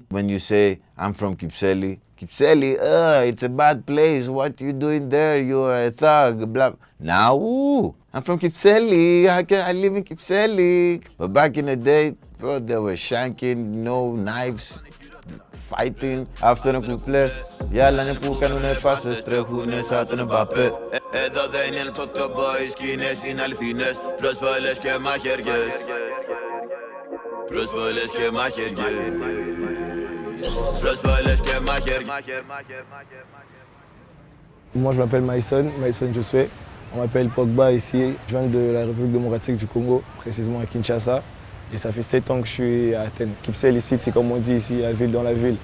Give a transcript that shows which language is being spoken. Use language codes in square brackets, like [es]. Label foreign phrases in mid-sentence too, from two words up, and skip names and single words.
[en] When you say, I'm from Kypseli, it's a bad place. What you doing there? You are a thug, blah. Now, I'm from Kypseli. I live in Kypseli. But back in the day, bro, they were shanking, knives, fighting after the couplet. [el] Οι άλλοι που κάνουνε πάσες τρέχουνε σαν τον Μπαπέ. Εδώ δεν είναι το boys, σκηνές είναι αληθινές. Προσβολές και μαχαιριές. Προσβολές και μαχαιριές. [fr] Moi je m'appelle Maïson Josué. On m'appelle Pogba ici. Je viens de la République démocratique du Congo, précisément à Kinshasa. Et ça fait 7 ans que je suis à Athènes. Kypseli ici, c'est comme on dit ici, la ville dans la ville.